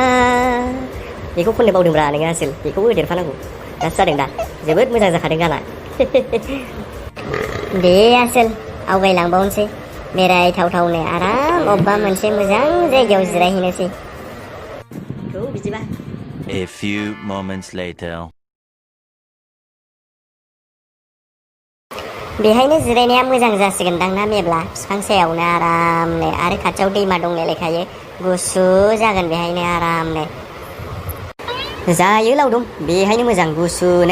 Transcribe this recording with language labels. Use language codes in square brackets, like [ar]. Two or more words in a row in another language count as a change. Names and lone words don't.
[brx] बेखौ खननो बावदोंब्रा नोङो आसोल, बेखौबो होदेरफानांगौ। दासो जादों दा, जोबोद मोजां जाखादों गाना। दे आसोल, आवगायलांबावनोसै बेरायथावथावनो आराम अबेबा मोनसे मोजां जायगायाव जिरायहैनोसै। बिदिबा। [en] A few moments later. [brx] बेहायनो जिरायनाया मोजां जासिगोनदां ना मेब्ला, बिफां सायावनो आरामनो आरो खाथियाव दैमा दंलाय लायखायो, गुसु जागोन बेहायनो आरामनो। जायो लावदुम, बेहायनो मोजां गुसुनो।